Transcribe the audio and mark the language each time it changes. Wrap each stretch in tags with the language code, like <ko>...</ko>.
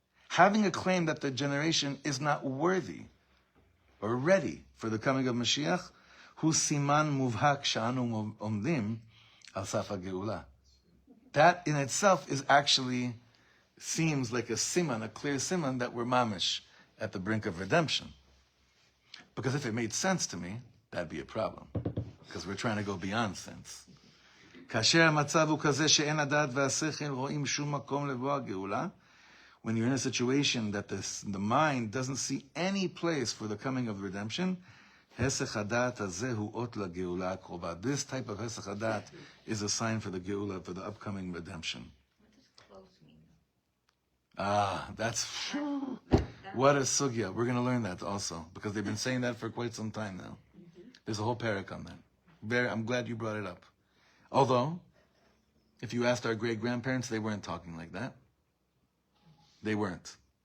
<en>Having a claim that the generation is not worthy or ready for the coming of Mashiach,</en> <he>hu siman muvhak sha'anu omdim al saf ha'geula.</he> <en>That in itself is actually seems like a siman, a clear siman that we're mamish at the brink of redemption. Because if it made sense to me, that'd be a problem. Because we're trying to go beyond sense.</en> <he>כאשר המצב הוא כזה שאין הדעת והשכל רואים שום מקום לבוא הגאולה,</he> <en>when you're in a situation that the mind doesn't see any place for the coming of redemption,</en> <he>הסח הדעת הזה הוא אות לגאולה הקרובה.</he> <en>This type of הסח הדעת is a sign for the geula, for the upcoming redemption. What does close mean? That's what a sugya. We're going to learn that also, because they've been saying that for quite some time now. There's a whole parak on that. I'm glad you brought it up. Although, if you asked our great-grandparents, they weren't talking like that. They weren't.</en>